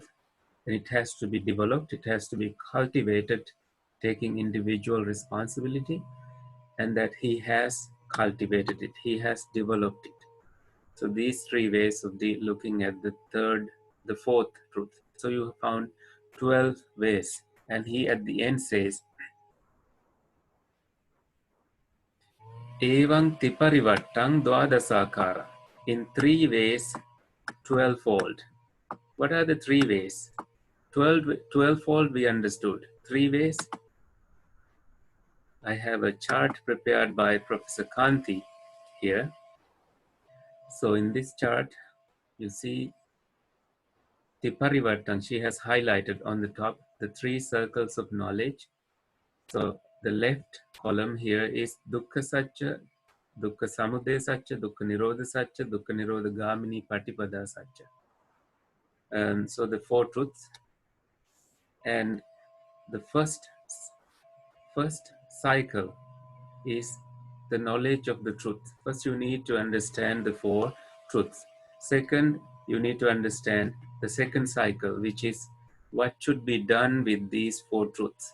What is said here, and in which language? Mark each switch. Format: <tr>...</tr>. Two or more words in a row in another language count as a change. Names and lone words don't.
<en>And it has to be developed, it has to be cultivated, taking individual responsibility, and that he has cultivated it, he has developed it. So these 3 ways of looking at the 4th truth. So you found 12 ways, and he at the end says,</en> <pi>Evang tiparivattang dwadasakara.</pi> <en>In 3 ways, 12-fold. What are the 3 ways? 12-fold we understood. 3 ways. I have a chart prepared by Professor Kanti here. So in this chart, you see Tiparivartan, she has highlighted on the top the 3 circles of knowledge. So the left column here is</en> <pi>Dukkha Satcha, Dukkha Samudaya Satcha, Dukkha Nirodha Satcha, Dukkha Nirodha Gamini Patipada Satcha.</pi> <en>So the 4 truths. And the first cycle is the knowledge of the truth. First, you need to understand the 4 truths. Second, you need to understand the second cycle, which is what should be done with these 4 truths.</en>